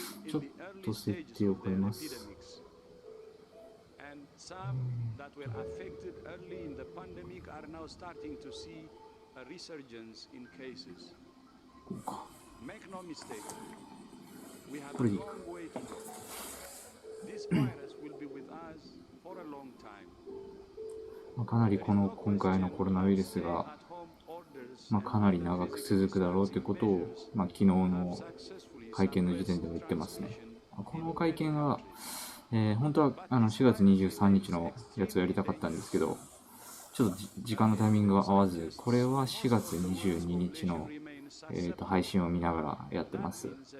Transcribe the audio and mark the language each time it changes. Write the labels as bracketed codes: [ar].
[ja] ちょっと設定を変えます。 [en] Some that were affected early in the pandemic are now starting to see a resurgence in cases. Make no mistake, we have a long way to go. This virus will be with us for a long time. [ja] かなり今回のコロナウイルスが、かなり長く続くだろうということを、昨日の会見の時点でも言ってますね。この会見は本当は4月23日のやつをやりたかったんですけど、ちょっと時間のタイミングが合わず、これは4月22日の、配信を見ながらやってます。